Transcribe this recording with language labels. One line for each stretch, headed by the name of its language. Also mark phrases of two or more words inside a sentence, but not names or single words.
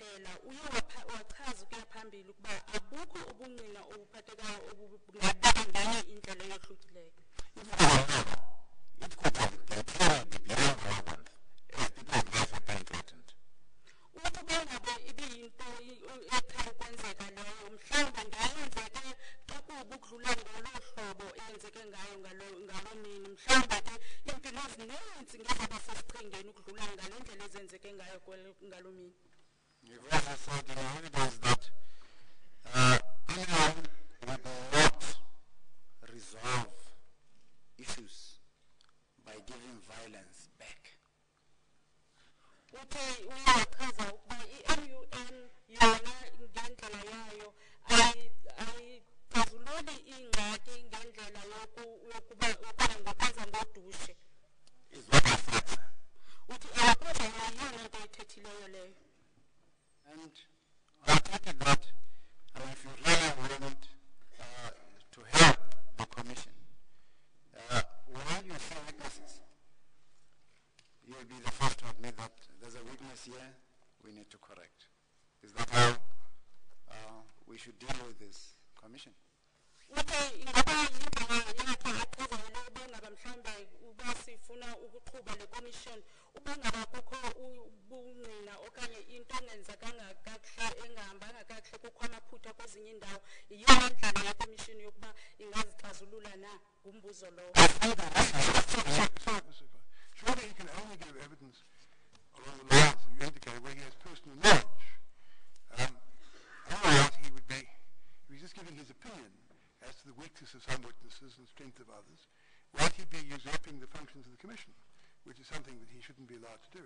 Xhosa: uye wachaza ukuya phambili ukuba abukho ubungqina obuphathekayo obungabeka ngenye indlela eyohlukileyo.
English: It could have deterred beyond relevance as people's lives are being threatened.
Xhosa: Uthi bengabe ibiyinto ethe ukwenzeka leyo mhlawumbe ngayenzeke xa kuba ukudlula ngolo hlobo eyenzeke ngayo ngaloo mini mhlawumbe ke iimpilo ezininzi ngezaba sesichengeni ukudlula ngale ndlela ezenzeke ngayo ngaloo mini.
English: You've also said in your evidence that anyone would not resolve issues by giving violence back.
Xhosa: Uthi uyachaza ukuba i-MUN yona ngendlela yayo ayixazululi ingxaki ngendlela yokuba ngokwenza ngodushe.
English: Is what I said.
Xhosa: Uthi kodwa yona nto ethethileyo leyo.
English: And I take it that if you really want to help the commission, when you see weaknesses, you'll be the first to admit that there's a weakness here we need to correct. Is that how we should deal with this commission?
Xhosa: Uthi ingaba yindlela yakhe achazayo uba ngaba mhlawumbe uba sifuna ukuqhuba le commission uba ngaba kukho ubungqina okanye into engenzekanga kakuhle engahambanga kakuhle kukho amaphutha kwezinye iindawo yiyona ndlela yekomishini yokuba ingazixazulula na ngumbuzo lowo.
English: Surely he can only give evidence along the lines that you indicate where he has personal knowledge. Otherwise he would be, if he's just giving his opinion as to the weakness of some witnesses and strength of others, won't he be usurping the functions of the commission, which is something that he shouldn't be allowed to do?